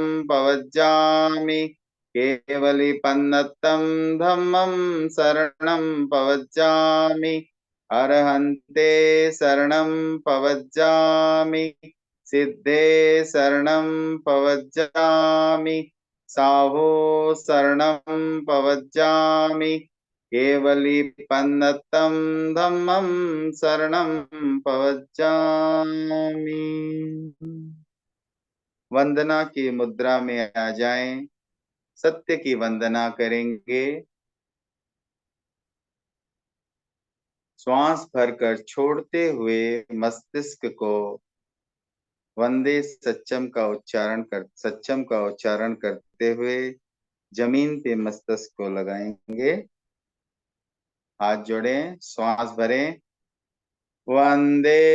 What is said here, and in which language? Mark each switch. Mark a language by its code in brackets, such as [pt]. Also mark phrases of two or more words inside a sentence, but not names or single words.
[pra] पवज्जामि, केवलिपन्नतं धम्मं शरणं पवज्जामि, अरहन्ते शरणं पवज्जामि, सिद्धे शरणं पवज्जामि, साहो शरणं पवज्जामि, केवलिपन्नतं धम्मं शरणं पवज्जामि। [hi] वंदना की मुद्रा में आ जाएं। सत्य की वंदना करेंगे। श्वास भरकर छोड़ते हुए मस्तिष्क को [pra] वंदे सच्चम [hi] का उच्चारण करते हुए जमीन पे मस्तिष्क को लगाएंगे। हाथ जोड़ें, श्वास भरें। वंदे